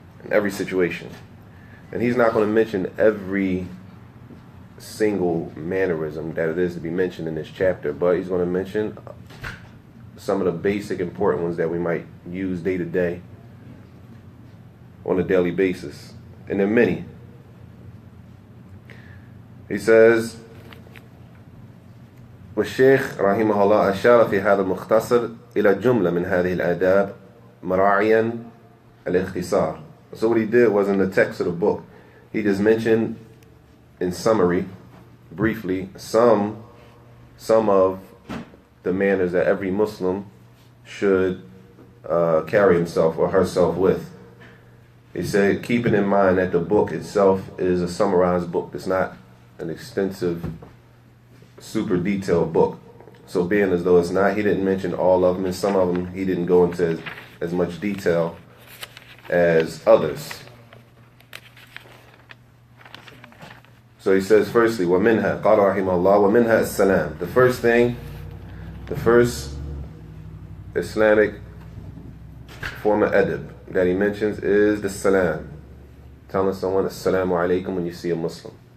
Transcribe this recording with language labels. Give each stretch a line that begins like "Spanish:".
English: And he's not going to mention every single mannerism that it is to be mentioned in this chapter, but he's going to mention some of the basic important ones that we might use day to day on a daily basis. And there are many. He says,
Arabic: والشيخ رحمه الله أشار في هذا المختصر إلى جملة من هذه الآداب مراعيا الاختصار.
English: So what he did was, in the text of the book, he just mentioned in summary, briefly, some of the manners that every Muslim should carry himself or herself with. He said, keeping in mind that the book itself is a summarized book. It's not an extensive, super detailed book. So being as though it's not, he didn't mention all of them, and some of them he didn't go into as much detail as others. So he says, firstly,
Arabic: وَمِنْهَا قَالَ رَحِمَهُ اللَّهُ وَمِنْهَا السَّلَامِ.
English: The first Islamic form of adab that he mentions is the salam. Telling someone assalamu alaikum when you see a Muslim.